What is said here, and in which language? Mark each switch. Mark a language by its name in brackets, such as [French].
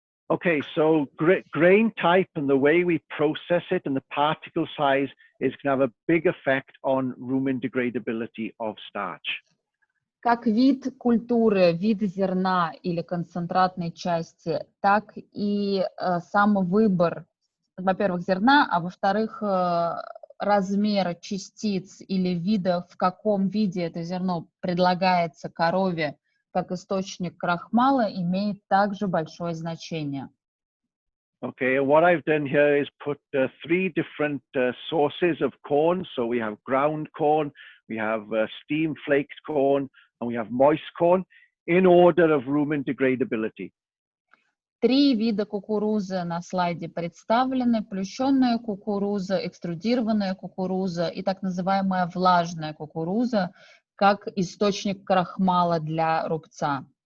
[English] Okay, so grain type and the way we process it and the particle size is going to have a big effect on rumen degradability of starch. [Russian] Как вид культуры, вид зерна или концентратной части, так и сам выбор, во-первых, зерна, а во-вторых, размера частиц или вида, в каком виде это зерно предлагается корове как источник крахмала, имеет также большое значение. [English] Okay, and what I've done here is put 3 different sources of corn. So we have ground corn, we have steam flaked corn, and we have moist corn in order of rumen degradability. [Russian] 3 вида кукурузы на слайде представлены: плющенная кукуруза, экструдированная кукуруза и так называемая влажная кукуруза, как источник крахмала для рубца.